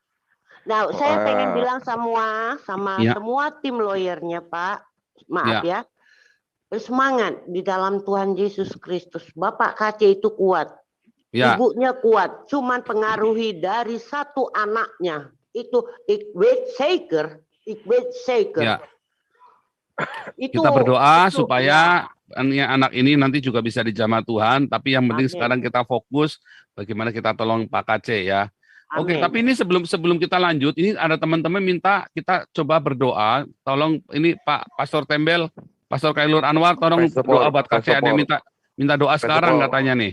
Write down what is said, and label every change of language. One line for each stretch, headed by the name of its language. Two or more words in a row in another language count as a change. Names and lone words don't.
Indonesian: Nah, saya pengen bilang sama semua tim lawyernya Pak, maaf ya, bersemangat di dalam Tuhan Yesus Kristus. Bapak KC itu kuat, ibunya kuat, cuman pengaruhi dari satu anaknya. Itu
Dutch: ik weet zeker.
Indonesian: Ya. Kita berdoa supaya anak ini nanti juga bisa dijamah Tuhan, tapi yang penting sekarang kita fokus bagaimana kita tolong Pak KC ya. Oke, tapi ini sebelum kita lanjut, ini ada teman-teman minta kita coba berdoa, tolong ini Pak Pastor Tembel, Pastor Kailur Anwar, tolong doa buat KC, ada yang minta doa sekarang katanya nih.